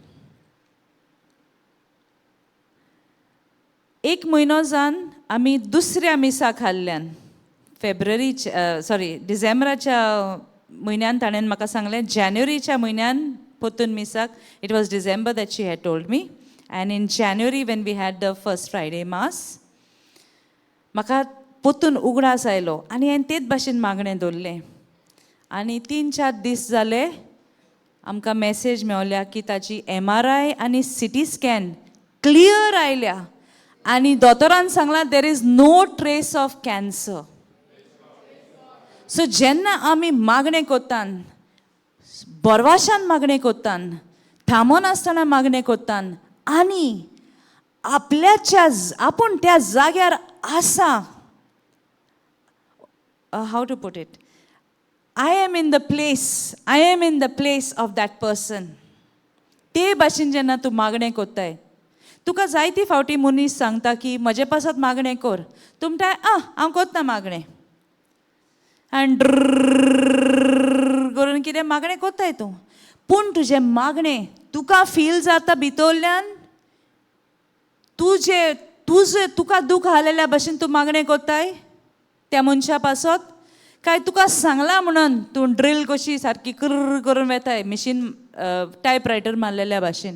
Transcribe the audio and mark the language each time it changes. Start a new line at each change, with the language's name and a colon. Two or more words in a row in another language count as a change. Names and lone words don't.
Konkani: 1 म्हयनो जावन आमी दुसऱ्या मिसाक हाडल्यान, डिसेंबराच्या म्हयन्यान ताणें म्हाका सांगलें, जानेवारीच्या म्हयन्यान पोतून मिसाक,
English: it was December that she had told me. And in January when we had the first Friday mass,
Konkani: म्हाका पोतून उगडास आयलो आनी हांवें तेच भाशेन मागणें दवरलें. आनी 3-4 दीस जाले आमकां मॅसेज मेवल्या की ताची MRI आनी CT स्कॅन क्लियर आयल्या आनी दोतोरान सांगलां
English: there is no trace of cancer.
Konkani: सो जेन्ना आमी मागणें कोत्तान, बोरवाशान मागणें कोत्तान, थांबोन आसतना मागणें कोत्तान आनी आपूण त्या जाग्यार आसा,
English: how to put it, I am in the place of that person.
Konkani: ते भाशेन जेन्ना तूं मागणें कोत्ताय, तुका जायती फावटी मनीस सांगता की म्हजे पासत मागणें कर. तूं म्हणटाय हांव कोत्ता मागणें, आनी करून कितें मागणें कोत्ताय तूं. पूण तुजें मागणें तुका फील जाता भितरल्यान, तुका दूख हालेल्या भशेन तूं मागणें कोत्ताय त्या मनशा पासत, काय तुका सांगला म्हणून तूं ड्रील कशी सारकी कर करून वेताय मिशीन टायपरायटर मारलेल्या भाशेन.